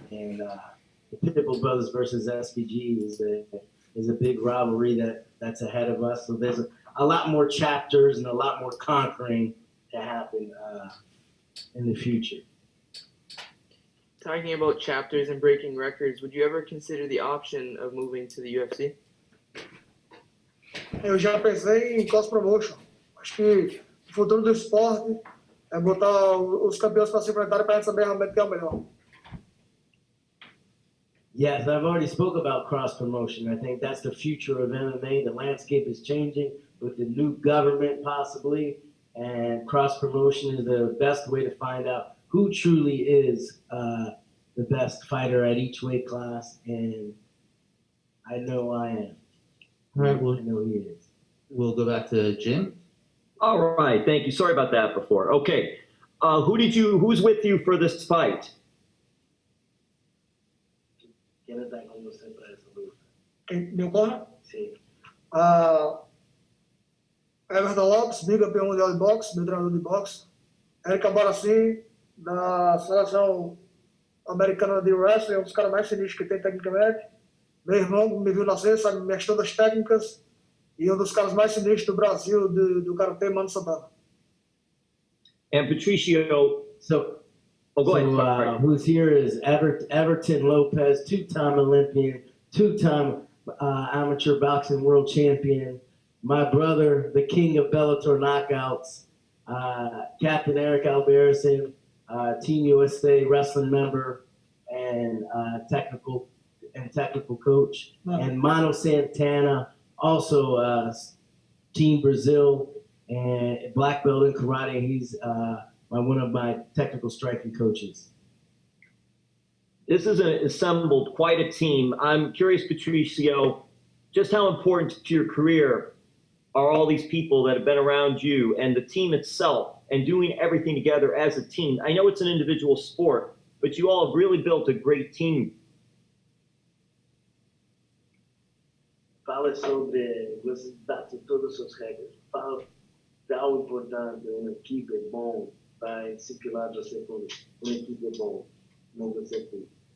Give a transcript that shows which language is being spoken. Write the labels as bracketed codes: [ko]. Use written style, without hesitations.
[en] And the Pitbull brothers versus SBG is a big rivalry that's ahead of us. So there's a lot more chapters and a lot more conquering to happen in the future. Talking about chapters and breaking records, would you ever consider the option of moving to the UFC? [pt] Eu já pensei em cross promotion. Acho que o futuro do esporte é botar os campeões para se enfrentarem para a gente saber realmente quem é o melhor. [en] Yes, I've already spoke about cross promotion. I think that's the future of MMA. The landscape is changing with the new government possibly, and cross promotion is the best way to find out who truly is the best fighter at each weight class. And I know I am. All right, I know he is. we'll go back to Jim. All right, thank you. Sorry about that before. Okay, who's with you for this fight? [es] ¿Quién está con usted para esa lucha? [pt] Quem me ocorre? [es] Sí. [pt] Everton Lopes, bicampeão mundial de boxe, meu treinador de boxe. Eric Barassi, da seleção americana de wrestling, é um dos caras mais sinistros que tem tecnicamente. Meu irmão me viu nascer, sabe minhas todas as técnicas. E um dos caras mais sinistros do Brasil, do Karatê, Mano Santana. [en] And Patricio, So, go ahead. Sorry. who's here is Everton Lopez, two-time Olympian, two-time amateur boxing world champion. My brother, the king of Bellator knockouts, Captain Eric Alberson, Team USA wrestling member, and technical coach, and Mano Santana, also Team Brazil and black belt in karate. He's one of my technical striking coaches. This is assembled quite a team. I'm curious, Patricio, just how important to your career are all these people that have been around you and the team itself and doing everything together as a team? I know it's an individual sport, but you all have really built a great team. [pt] Fala sobre você bate todas as regras. Fala tão importante uma equipe bom para disciplinar você com uma equipe bom, não você tudo.